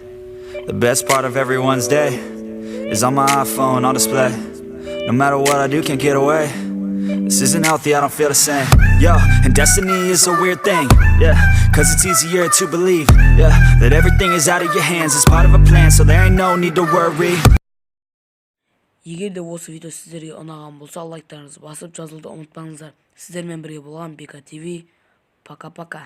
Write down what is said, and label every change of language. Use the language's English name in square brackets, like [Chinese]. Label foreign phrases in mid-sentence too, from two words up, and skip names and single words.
[English] The best part of everyone's day is on my iPhone on display. No matter what I do, can't get away. This isn't healthy, I don't feel the same. Yo, and destiny is a weird thing. Yeah, cause it's easier to believe, yeah, that everything is out of your hands. It's part of a plan, so there ain't no need to worry. [Kazakh] Егер де осы видео сіздерге ұнаған болса, лайктарыңызды басып жазылуды ұмытпаңыздар. Сіздермен бірге болған Бека TV. [Russian] Пока-пока.